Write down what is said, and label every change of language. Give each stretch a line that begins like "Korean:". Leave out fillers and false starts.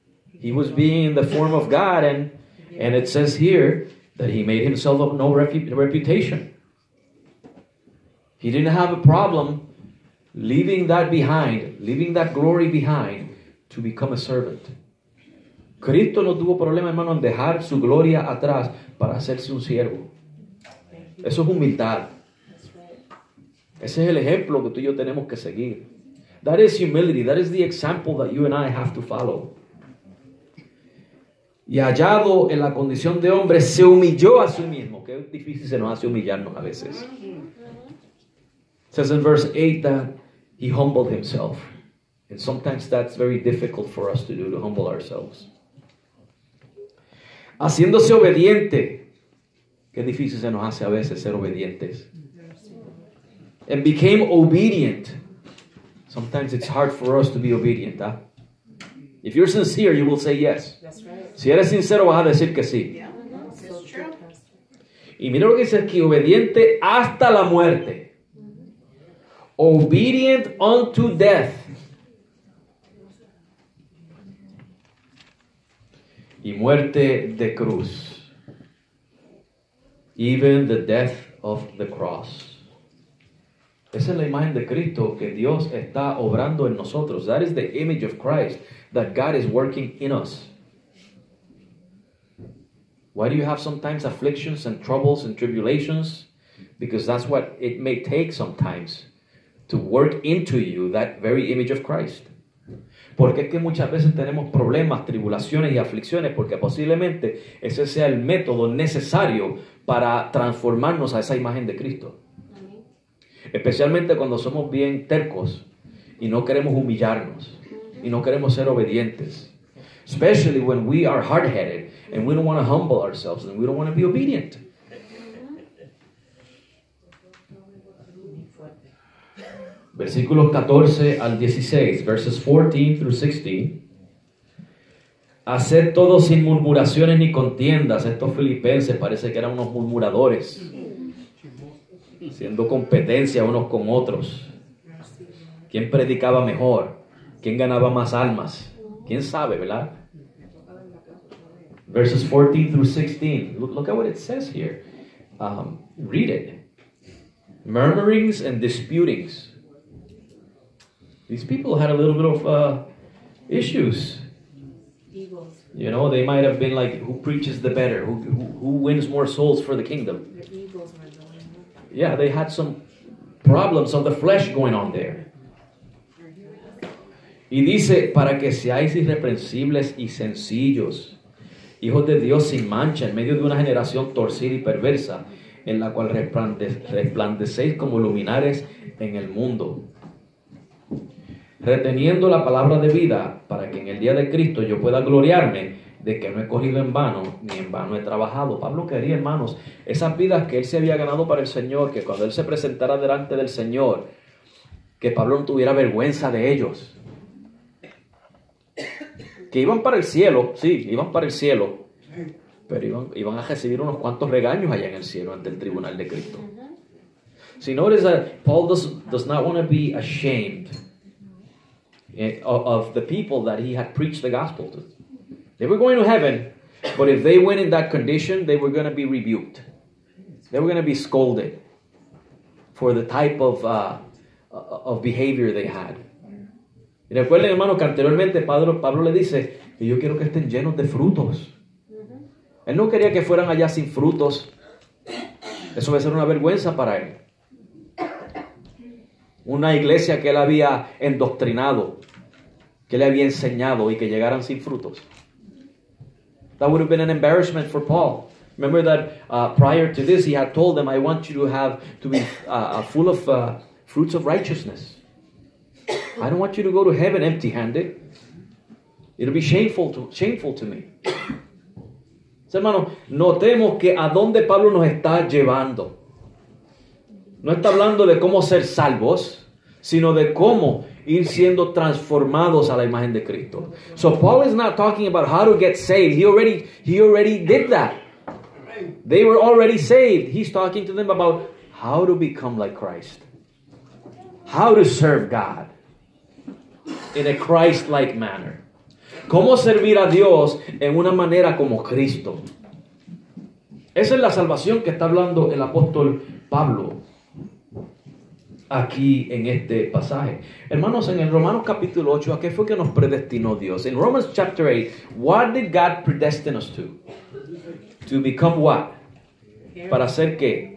English: He was being in the form of God, and it says here that he made himself of no reputation. He didn't have a problem leaving that behind, leaving that glory behind to become a servant.
Spanish: Cristo no tuvo problema, hermano, en dejar su gloria atrás para hacerse un siervo. Eso es humildad. Ese es el ejemplo que tú y yo tenemos que seguir.
English: That is humility. That is the example that you and I have to follow.
Spanish: Y hallado en la condición de hombre, se humilló a sí mismo. Qué difícil se nos hace humillarnos a veces.
English: It says in verse 8 that he humbled himself. And sometimes that's very difficult for us to do, to humble ourselves.
Spanish: Haciéndose obediente. Qué difícil se nos hace a veces ser obedientes.
English: And became obedient. Sometimes it's hard for us to be obedient. Huh? If you're sincere, you will say yes. That's right.
Spanish: Si eres sincero, vas a decir que sí.
English: Yeah. So true.
Spanish: Y mira lo que dice aquí, obediente hasta la muerte.
English: Obedient unto death.
Spanish: Y muerte de cruz.
English: Even the death of the cross.
Spanish: Esa es la imagen de Cristo que Dios está obrando en nosotros.
English: That is the image of Christ that God is working in us. Why do you have sometimes afflictions and troubles and tribulations? Because that's what it may take sometimes to work into you that very image of Christ.
Spanish: Porque es que muchas veces tenemos problemas, tribulaciones y aflicciones porque posiblemente ese sea el método necesario para transformarnos a esa imagen de Cristo. Especialmente cuando somos bien tercos y no queremos humillarnos y no queremos ser obedientes.
English: Especially when we are hard-headed and we don't want to humble ourselves and we don't want to be obedient.
Spanish: Versículos 14 al 16,
English: verses 14 through 16.
Spanish: Haced todo sin murmuraciones ni contiendas. Estos filipenses parece que eran unos murmuradores, haciendo competencia unos con otros. ¿Quién predicaba mejor? ¿Quién ganaba más almas? ¿Quién sabe, verdad?
English: Verses 14 through 16. Look at what it says here. Read it. Murmurings and disputings. These people had a little bit of issues. Egos. You know, they might have been like, who preaches the better? Who wins more souls for the kingdom? Their egos were going up. Yeah, they had some problems of the flesh going on there.
Spanish: Y dice, para que seáis irreprensibles y sencillos, hijos de Dios sin mancha, en medio de una generación torcida y perversa, en la cual resplandecéis como luminares en el mundo. Reteniendo la palabra de vida, para que en el día de Cristo yo pueda gloriarme de que no he corrido en vano, ni en vano he trabajado. Pablo quería, hermanos, esas vidas que él se había ganado para el Señor, que cuando él se presentara delante del Señor, que Pablo no tuviera vergüenza de ellos. Que iban para el cielo, sí, iban para el cielo, pero iban a recibir unos cuantos regaños allá en el cielo ante el tribunal de Cristo.
English: See, notice that Paul does not want to be ashamed of the people that he had preached the gospel to. They were going to heaven, but if they went in that condition, they were going to be rebuked. They were going to be scolded for the type of behavior they had.
Spanish: Y recuerden, hermanos, que anteriormente Pablo le dice que yo quiero que estén llenos de frutos. Él no quería que fueran allá sin frutos. Eso va a ser una vergüenza para él. Una iglesia que él había endoctrinado, que le había enseñado y que llegaran sin frutos.
English: That would have been an embarrassment for Paul. Remember that prior to this, he had told them, I want you to be full of fruits of righteousness. I don't want you to go to heaven empty-handed. It'll be shameful to me.
Spanish: Hermanos, notemos que a dónde Pablo nos está llevando. No está hablando de cómo ser salvos, sino de cómo ir siendo transformados a la imagen de Cristo.
English: So Paul is not talking about how to get saved. He already did that. They were already saved. He's talking to them about how to become like Christ. How to serve God in a Christ-like manner.
Spanish: Cómo servir a Dios en una manera como Cristo. Esa es la salvación que está hablando el apóstol Pablo aquí en este pasaje. Hermanos, en el Romanos capítulo 8, ¿a qué fue que nos predestinó Dios?
English: En Romans chapter 8, what did God predestine us to? To become what?
Spanish: ¿Para ser qué?